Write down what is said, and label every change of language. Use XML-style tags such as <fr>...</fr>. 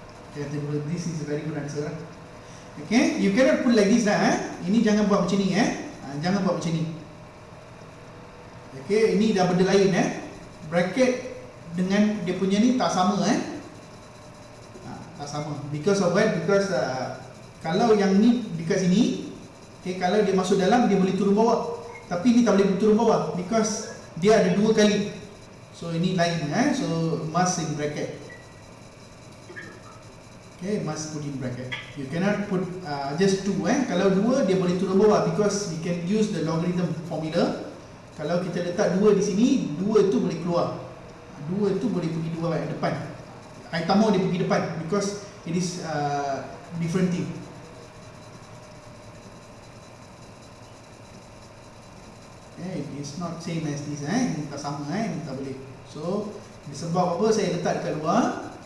<en>Okay, this is a very good answer. Okay, you cannot put like this lah.</en> <ms>Ini jangan buat macam ni jangan buat macam ni. Okay, ini dah benda lain bracket dengan dia punya ni tak sama tak sama.</ms> <en>Because of what? Because</en> <ms>kalau yang ni dekat sini, okay, kalau dia masuk dalam dia boleh turun bawah. Tapi ni tak boleh turun bawah because dia ada dua kali.</ms> <en>So</en> <ms>ini lain</ms> <en>so must in bracket. Okay, must put in bracket. You cannot put just 2</en> <ms>Kalau 2 dia boleh turun bawah</ms> <en>because we can use the logarithm formula.</en> <ms>Kalau kita letak 2 di sini, 2 tu boleh keluar. 2 tu boleh pergi 2 depan.</ms> <en>I</en> <ms>tak mau dia pergi depan</ms> <en>because it is different thing. Okay, it is not same as this</en> <ms>ini tak sama ini tak boleh. So sebab apa saya letak dekat luar?</ms>